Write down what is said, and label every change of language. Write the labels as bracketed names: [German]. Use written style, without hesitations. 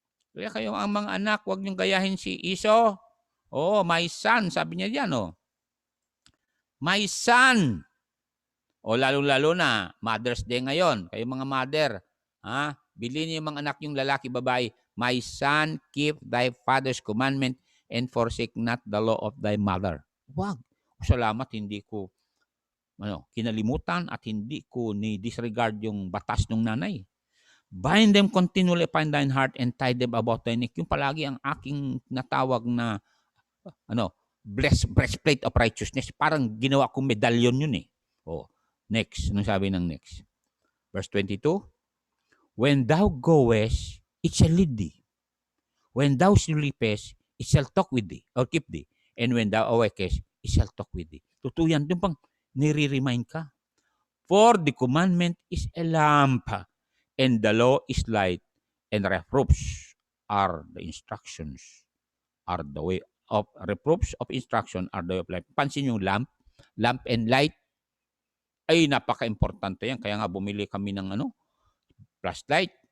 [Filipino] Kaya kayo ang mga anak, huwag niyong gayahin si Esau. [English] My son, [Filipino] sabi niya diyan, My son. Lalo-lalo na, Mother's Day ngayon. Kayo mga mother, bilhin niyo yung mga anak yung lalaki, babae. [English] My son, keep thy father's commandment and forsake not the law of thy mother. [Filipino] Wag. Salamat, hindi ko kinalimutan at hindi ko ni-disregard yung batas ng nanay. [English] Bind them continually upon thine heart and tie them about thy neck. [Filipino] Yung palagi ang aking natawag na [English] breastplate of righteousness. [Filipino] Parang ginawa kong medalyon yun eh. Next. Anong sabi ng next? Verse 22. [English] When thou goest, it shall lead thee. When thou sleepest, it shall talk with thee or keep thee. And when thou awakest, it shall talk with thee. [Filipino] Tutuyan. Doon pang nire-remind ka. [English] For the commandment is a lamp, and the law is light, and reproofs are the instructions, are the way of reproofs of instruction are the way of life. [Filipino] Pansin yung lamp and light, ay napaka-importante yan. Kaya nga bumili kami ng flashlight.